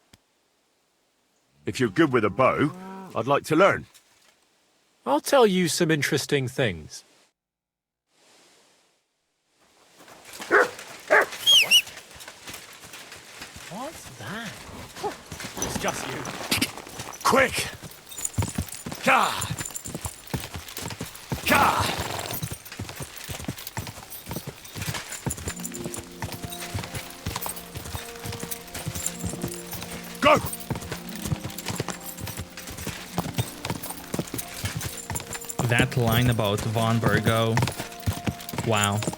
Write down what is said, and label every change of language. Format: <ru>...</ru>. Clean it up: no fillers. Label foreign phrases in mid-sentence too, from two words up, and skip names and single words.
<en>If you're good with a bow, I'd like to learn. I'll tell you some interesting things. What's that? It's just you. Quick! Ka! Ka! Go! That line about Von Burgo. Wow.</en>